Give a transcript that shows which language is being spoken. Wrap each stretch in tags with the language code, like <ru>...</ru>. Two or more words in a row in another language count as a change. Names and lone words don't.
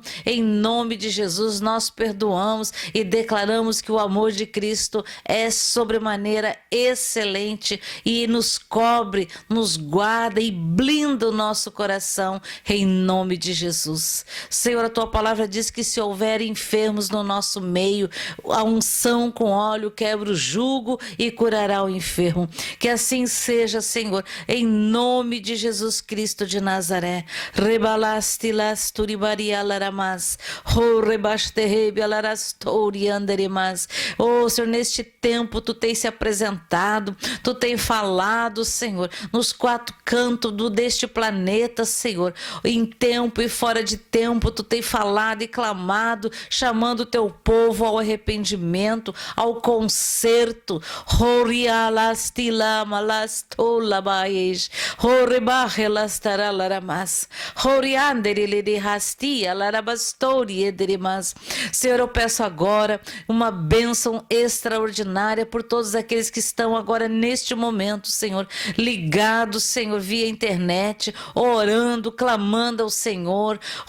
<pt>Em nome de Jesus, nós perdoamos e declaramos que o amor de Cristo é sobremaneira excelente e nos cobre, nos guarda e blinda o nosso coração, em nome de Jesus. Senhor, a tua palavra diz que se houver enfermos no nosso meio, a unção com óleo quebra o jugo e curará o enfermo. Que assim seja, Senhor, em nome de Jesus Cristo de Nazaré. Rebalasti las turibaria laramas, ho rebasterebi alarastori anderemas. Oh, Senhor, neste tempo tu tens se apresentado, tu tens falado, Senhor, nos quatro cantos deste planeta, Senhor, em tempo e fora de tempo, tu tens falado e clamado, chamando o teu povo ao arrependimento, ao conserto. Horialasti lama lastolabaes, horebarrelas Senhor, eu peço agora uma bênção extraordinária por todos aqueles que estão agora neste momento, Senhor, ligados, Senhor, via internet, orando, clamando ao Senhor.</pt>